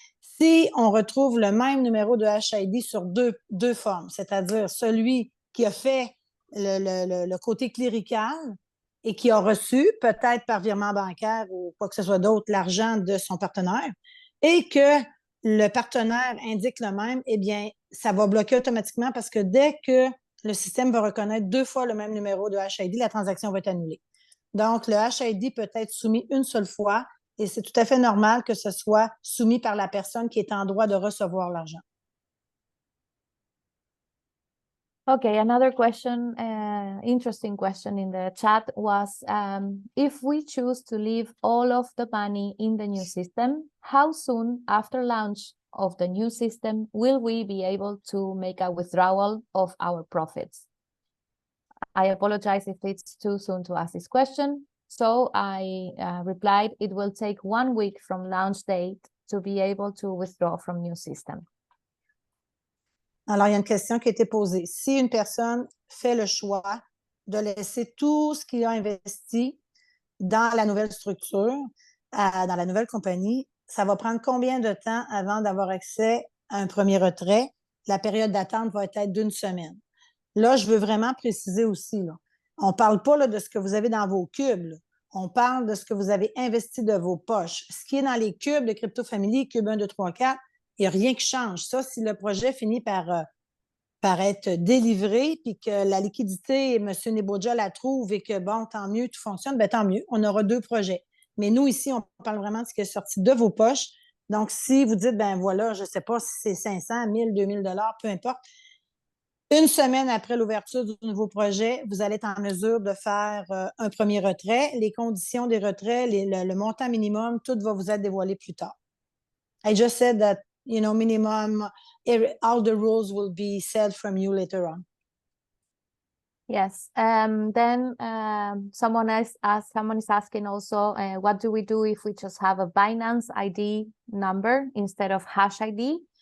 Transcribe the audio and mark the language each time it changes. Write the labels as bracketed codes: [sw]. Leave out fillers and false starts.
[fr] Si on retrouve le même numéro de HID sur deux formes, c'est-à-dire celui qui a fait le côté clérical et qui a reçu, peut-être par virement bancaire ou quoi que ce soit d'autre, l'argent de son partenaire, et que le partenaire indique le même, eh bien, ça va bloquer automatiquement parce que dès que le système va reconnaître 2 fois le même numéro de HID, la transaction va être annulée. Donc, le HID peut être soumis une seule fois et c'est tout à fait normal que ce soit soumis par la personne qui est en droit de recevoir l'argent. [en] Okay, another question, interesting question in the chat was, if we choose to leave all of the money in the new system, how soon after launch of the new system will we be able to make a withdrawal of our profits? I apologize if it's too soon to ask this question. So I replied, it will take 1 week from launch date to be able to withdraw from new system. [fr] Alors, il y a une question qui a été posée. Si une personne fait le choix de laisser tout ce qu'il a investi dans la nouvelle structure, dans la nouvelle compagnie, ça va prendre combien de temps avant d'avoir accès à un premier retrait? La période d'attente va être d'1 semaine. Là, je veux vraiment préciser aussi, là, on ne parle pas là, de ce que vous avez dans vos cubes. Là. On parle de ce que vous avez investi de vos poches. Ce qui est dans les cubes de Crypto Family, cube 1, 2, 3, 4, il n'y a rien qui change. Ça, si le projet finit par être délivré, puis que la liquidité, M. Neboja la trouve et que, bon, tant mieux, tout fonctionne, bien tant mieux, on aura 2 projets. Mais nous, ici, on parle vraiment de ce qui est sorti de vos poches. Donc, si vous dites, ben voilà, je ne sais pas si c'est 500, 1000, 2000 $, peu importe, Une semaine après l'ouverture du nouveau projet, vous allez être en mesure de faire un premier retrait. Les conditions des retraits, le montant minimum, tout va vous être dévoilé plus tard. [en] I just said that, minimum, all the rules will be said from you later on. Yes. Then someone is asking also, what do we do if we just have a Binance ID number instead of hash ID?